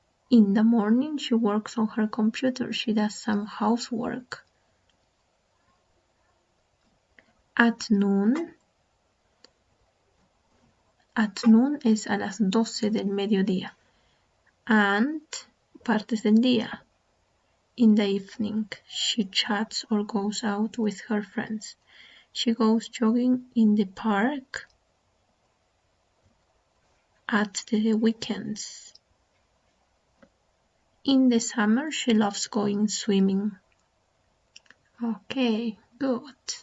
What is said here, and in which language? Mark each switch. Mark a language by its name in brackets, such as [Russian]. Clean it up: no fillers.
[English] In the morning, she works on her computer. She does some housework. At noon [Spanish] es a las 12 del mediodía. [English] And [Spanish] partes del día. [English] In the evening, she chats or goes out with her friends. She goes jogging in the park at the weekends. In the summer, she loves going swimming. Okay, good.